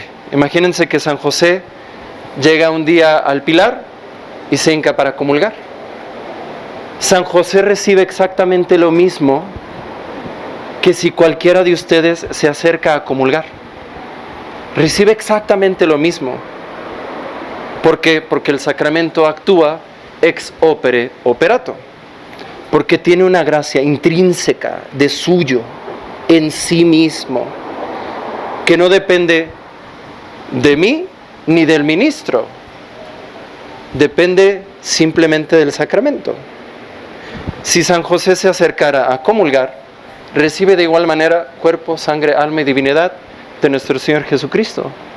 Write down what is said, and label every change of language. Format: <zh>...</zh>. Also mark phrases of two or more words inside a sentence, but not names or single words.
<es>Imagínense que San José llega un día al Pilar y se hinca para comulgar. San José recibe exactamente lo mismo que si cualquiera de ustedes se acerca a comulgar. Recibe exactamente lo mismo. ¿Por qué? Porque el sacramento actúa</es> <la>ex opere operato.</la> <es>Porque tiene una gracia intrínseca de suyo, en sí mismo, que no depende de mí ni del ministro. Depende simplemente del sacramento. Si San José se acercara a comulgar, recibe de igual manera cuerpo, sangre, alma y divinidad de nuestro Señor Jesucristo.</es>